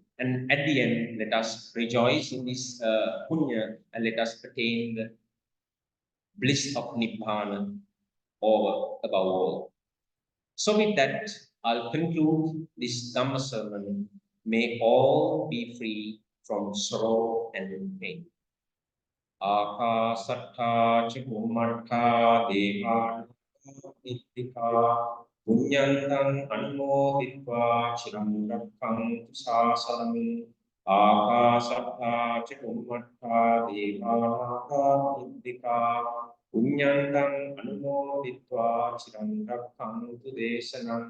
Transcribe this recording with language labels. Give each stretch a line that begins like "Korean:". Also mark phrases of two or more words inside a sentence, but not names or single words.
English: And at the end, let us rejoice in this punya and let us attain the bliss of Nibbana over above all. So with that, I'll conclude this Dhamma sermon. May all be free from sorrow and pain.
Pali: Akasattha ca bhummattha devānagar nittika punyantang anumoditva chiram rakkhantu sāsanam. Akasattha ca bhummattha devānagar nittika punyantang anumoditva chiram rakkhantu desanam.